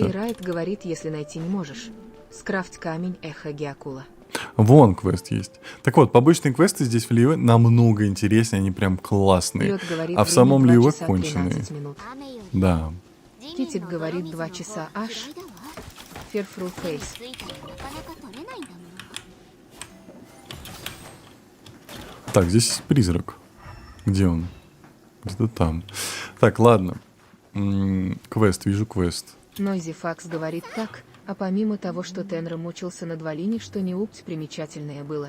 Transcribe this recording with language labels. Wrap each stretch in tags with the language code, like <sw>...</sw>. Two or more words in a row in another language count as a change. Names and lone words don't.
<ru>Андрей Райт говорит, если найти не можешь. Скрафть камень эхо Геакула. Вон квест есть. Так вот, побочные квесты здесь в Лиуэ намного интереснее, они прям классные. Лед говорит, А в время самом 2 Лиуэ часа конченые. 13 минут. Да. Китик говорит 2 часа аж.</ru> <en>Fearful Face.</en> <ja>ついたらなかなか取れないんだもの。</ja> <ru>Так, здесь есть призрак. Где он? Где-то там. Так, ладно. Квест, вижу квест. Нойзи Факс говорит так, а помимо того, что Тенра мучился на Двалине, что не упс примечательное было.</ru>